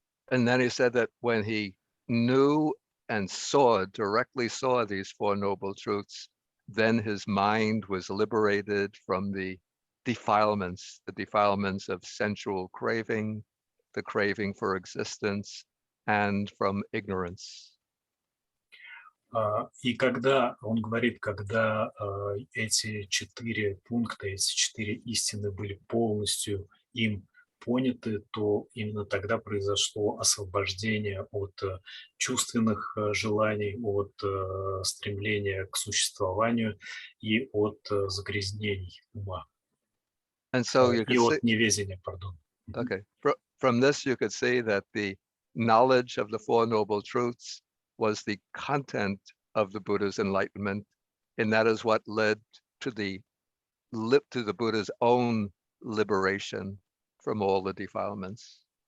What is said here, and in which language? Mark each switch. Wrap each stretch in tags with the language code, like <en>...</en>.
<en>And then he said that when he knew and directly saw these Four Noble Truths, then his mind was liberated from the defilements of sensual craving, the craving for existence, and from ignorance.</en> <ru>И когда, он говорит, когда эти четыре пункта, эти четыре истины были полностью им поняты, то именно тогда произошло освобождение от чувственных желаний, от стремления к существованию и от загрязнений ума,</ru> <en>And so you</en> <ru>и</ru> <en>could see,</en> <ru>от неведения, пардон.</ru> <en>okay, from this you could see that the knowledge of the Four Noble Truths was the content of the Buddha's enlightenment, and that is what led to the Buddha's own liberation from all the defilements.</en>